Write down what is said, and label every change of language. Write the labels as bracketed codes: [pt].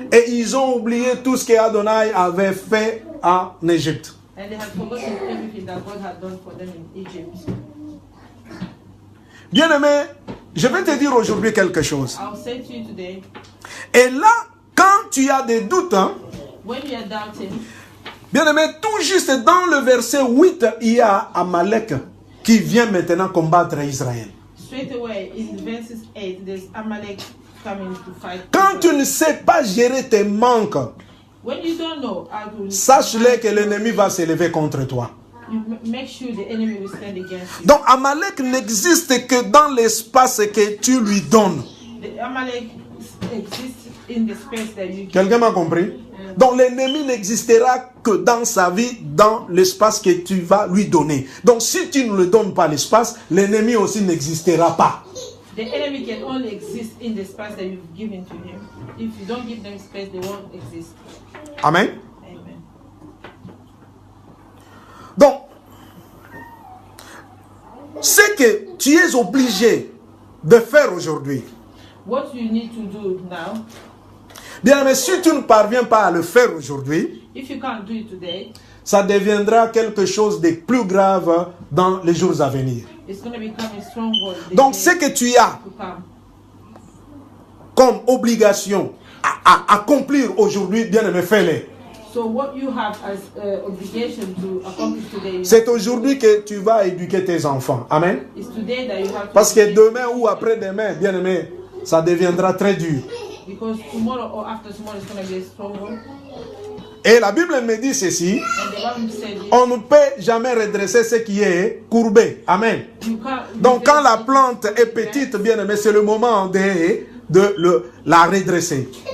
[fr] et ils ont oublié tout ce que Adonai avait fait en Égypte. [en] and they had forgotten everything that God had done for them in Egypt. [fr] Bien-aimé, je vais te dire aujourd'hui quelque chose. [en] I'll say to you today, [fr] Et là, quand tu as des doutes, [en] when you are doubting, [fr] bien-aimé, tout juste dans le verset 8, il y a Amalek qui vient maintenant combattre Israël. [en] straight away in verses 8, there's Amalek coming to fight. [fr] Quand tu ne sais pas gérer tes manques, [en] When you don't know how to [fr] sache-le que l'ennemi va s'élever contre toi. [en] you make sure the enemy will stand against you. [fr] Donc Amalek n'existe que dans l'espace que tu lui donnes. [en] The Amalek exists in the space that you give. [fr] Quelqu'un m'a compris? Donc l'ennemi n'existera que dans sa vie, dans l'espace que tu vas lui donner. Donc si tu ne lui donnes pas l'espace, l'ennemi aussi n'existera pas. [en] The enemy can only exist in the space that you've given to him. If you don't give them space, they won't exist. Amen. Amen. [fr] Donc, ce que tu es obligé de faire aujourd'hui, [en] What you need to do now, [fr] bien, mais si tu ne parviens pas à le faire aujourd'hui, [en] if you can't do it today, [fr] ça deviendra quelque chose de plus grave dans les jours à venir. [en] it's going to become a stronghold. [fr] Donc, ce que tu as [en] to come. [fr] comme obligation à accomplir aujourd'hui, bien aimé, fais-le. [en] So what you have as obligation to accomplish today [fr] C'est aujourd'hui que tu vas éduquer tes enfants. Amen. [en] is today that you have to [fr] Parce que [en] educate, [fr] demain ou après-demain, bien aimé, ça deviendra très dur. [en] because tomorrow or after tomorrow is going to be a stronghold. [fr] Et la Bible me dit ceci, on ne peut jamais redresser ce qui est courbé. Amen. Donc quand la plante est petite, bien aimé, c'est le moment de la redresser.